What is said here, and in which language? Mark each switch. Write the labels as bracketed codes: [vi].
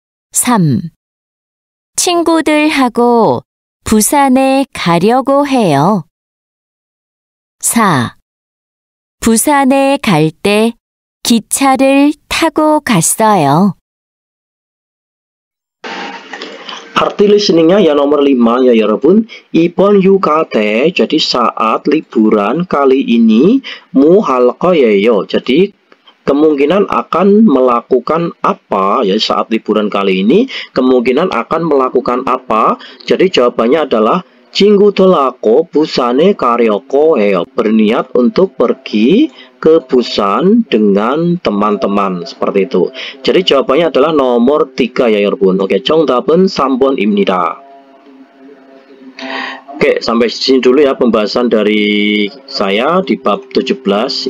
[ko] 3. 친구들하고 부산에 가려고 해요. 4. 부산에 갈 때 기차를 타고 갔어요. [id] Arti listeningnya ya nomor 5 ya [ko] 여러분. 이번 휴가 때, [id] jadi saat liburan kali ini, [ko] 뭐 할 거예요. [id] Jadi kemungkinan akan melakukan apa ya saat liburan kali ini, kemungkinan akan melakukan apa. Jadi jawabannya adalah [ko] 친구들하고 부산에 가려고 해요. [id] Berniat untuk pergi ke Busan dengan teman-teman. Seperti itu. Jadi jawabannya adalah nomor 3 ya [ko] 여러분. Oke, 정답은 3번입니다. [id] Oke, sampai sini dulu ya pembahasan dari saya di bab 17.